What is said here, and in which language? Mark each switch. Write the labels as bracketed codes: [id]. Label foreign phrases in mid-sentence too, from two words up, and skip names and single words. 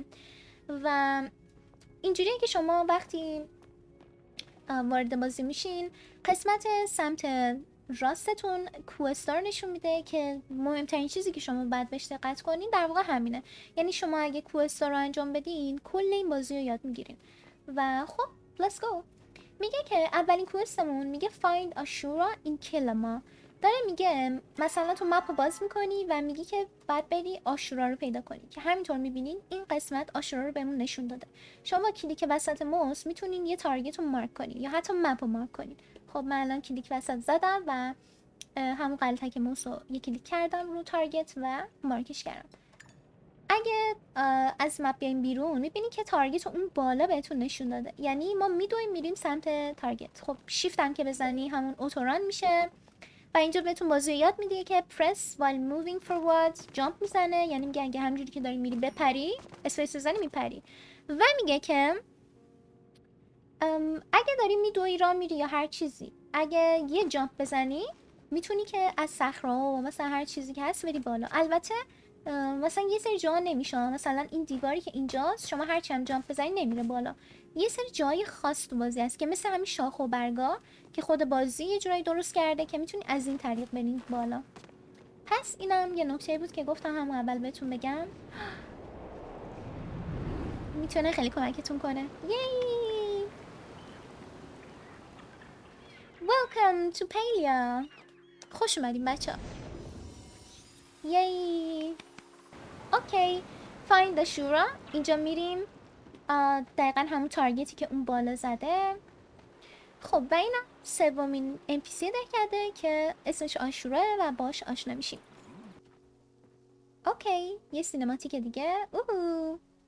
[fa] و اینجوریه که شما وقتی وارد بازی میشین قسمت سمت راستتون کوستا رو نشون میده که مهمترین چیزی که شما باید بهش دقت کنین در واقع همینه. یعنی شما اگه کوستا رو انجام بدین کل این بازی رو یاد میگیرین. و خب [en] let's go. [fa] میگه که اولین کوستمون میگه [en] find Ashura in Kilima. [fa] داره میگه مثلا تو مپ رو باز میکنی و میگی که باید بری آشورا رو پیدا کنی که همینطور میبینین این قسمت آشورا رو بهمون نشون داده. شما با کلیک وسط موس میتونین یه تارگت رو مارک کنین یا حتی مپ رو مارک کنین. خب من الان کلیک وسط زدم و همون غلطک موس رو یه کلیک کردم رو تارگت و مارکش کردم. اگه از مپ بیایم بیرون میبینی که تارگت رو اون بالا بهتون نشون داده، یعنی ما میدویم میریم سمت تارگت. خب شیفت هم که بزنی همون اوتوران میشه و اینجا بهتون بازی یاد میده که [en] press while moving forward [fa] جامپ میزنه، یعنی میگه اگه همجوری که داری میری بپری اسپیس بزنی میپری. و میگه که اگه داری میدوی را میری یا هر چیزی، اگه یه جامپ بزنی میتونی که از صخره‌ها و مثلا هر چیزی که هست بری بالا. البته مثلا یه سری جاها نمیشه، مثلا این دیواری که اینجاست شما هر چند جامپ بزنی نمیره بالا. یه سری جای خاص تو بازی هست که مثل همین شاخ و برگا که خود بازی یه جورایی درست کرده که میتونی از این طریق برید بالا. پس اینم یه نکته بود که گفتم همون اول بهتون بگم، میتونه خیلی کمکتون کنه. [en] یی! Welcome to Palia. [fa] خوش اومدین بچه ها. یی! اوکی. [en] Find the Shura. [fa] اینجا میریم دقیقا همون تارگتی که اون بالا زده. خب و اینم سومین NPC دهکده که اسمش آشورا و باش آشنا میشیم. اوکی. یه سینماتیک دیگه. اوه.